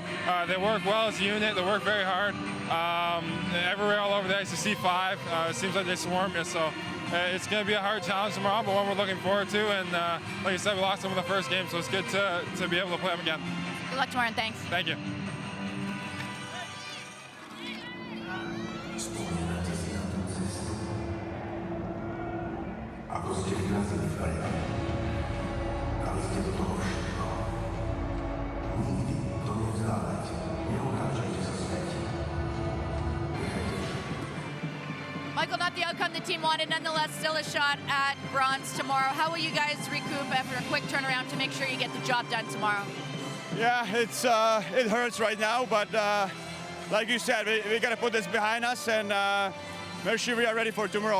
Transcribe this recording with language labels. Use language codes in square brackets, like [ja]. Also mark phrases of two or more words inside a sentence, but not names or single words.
[en] They work well as a unit. They work very hard. Everywhere all over the ice, you see 5. It seems like they swarm you, so it's going to be a hard challenge tomorrow, but one we're looking forward to. And like you said, we lost them in the first game, so it's good to be able to play them again. Good luck tomorrow, and thanks. Thank you. [sk] Ako ste vyrazili vpred, dali ste do toho všetko. Nikdy to nevzdávajte, neurážajte sa svete. [en] Michael, not the outcome the team wanted, nonetheless still a shot at bronze tomorrow. How will you guys recoup after a quick turnaround to make sure you get the job done tomorrow? Yeah, it hurts right now, but like you said, we got to put this behind us and make sure we are ready for tomorrow.